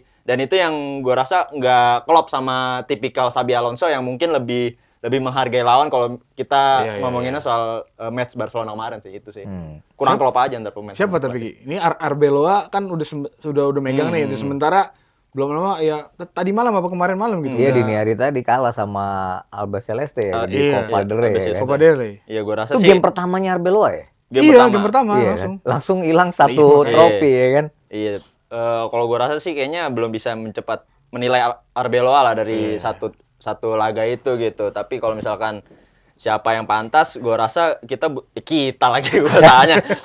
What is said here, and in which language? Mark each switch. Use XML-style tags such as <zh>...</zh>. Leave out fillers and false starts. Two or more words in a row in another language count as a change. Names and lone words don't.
<id>Dan itu yang gue rasa nggak klop sama tipikal Xabi Alonso yang mungkin lebih menghargai lawan kalau kita Iya, iya, ngomonginnya soal match Barcelona kemarin sih itu sih. Hmm. Kurang klop aja antar pemain. Siapa tapi Ki? Ini Arbeloa kan udah megang nih. Sementara belum lama ya tadi malam apa kemarin malam gitu. Iya, udah- dini hari tadi kalah sama Alba Celeste ya, di iya, Copa iya, del Rey. Alba ya Celeste. kan? Copa del Rey. Iya, gue rasa Itu sih game pertamanya Arbeloa ya? Iya, game pertama Iya langsung. kan? Langsung hilang satu Iya. trofi ya kan? Iya, kalau gue rasa sih kayaknya belum bisa mencepat menilai Arbeloa lah dari satu laga itu gitu. Tapi kalau misalkan siapa yang pantas, gue rasa kita lagi bahasanya.</id>